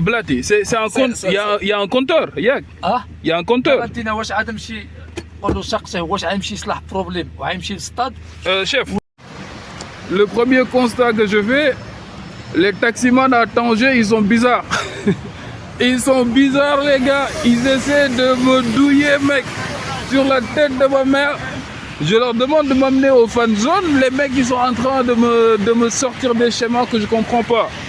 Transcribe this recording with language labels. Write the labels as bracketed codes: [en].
[fr] Blati, c'est un compte, il y a un compteur, Yak. Il y a un compteur. [ar] انتينا واش عاد نمشي قول له سقسيه واش غيمشي يصلح بروبليم وغيمشي للسطاد [fr] Chef, le premier constat que je fais, les taximans à Tanger, ils sont bizarres. Ils sont bizarres, les gars. Ils essaient de me douiller, mec, sur la tête de ma mère. Je leur demande de m'amener au fan zone. Les mecs, ils sont en train de me sortir des schémas que je comprends pas.